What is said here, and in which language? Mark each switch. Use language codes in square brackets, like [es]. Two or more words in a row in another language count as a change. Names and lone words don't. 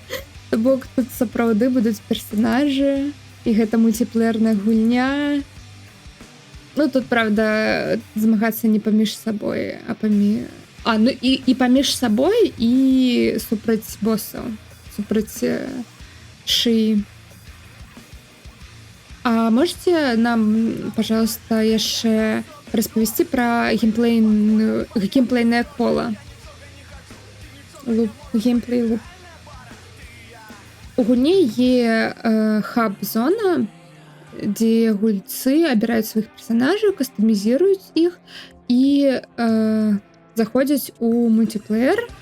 [be] То бок тут сапраўды будуць персанажы, і гэта мультиплеерная гульня. Ну, тут, правда, змагацца не паміж сабой, а і паміж сабой і супраць босаў, супраць шыі. [ru] А можете нам, пожалуйста, [be] яшчэ распавесці пра геймплейнае кола? [en] gameplay loop. [be] У гульні є хаб-зона, дзе гульцы абіраюць сваіх персанажаў, кастамізіруюць іх і заходзяць у мультиплеер.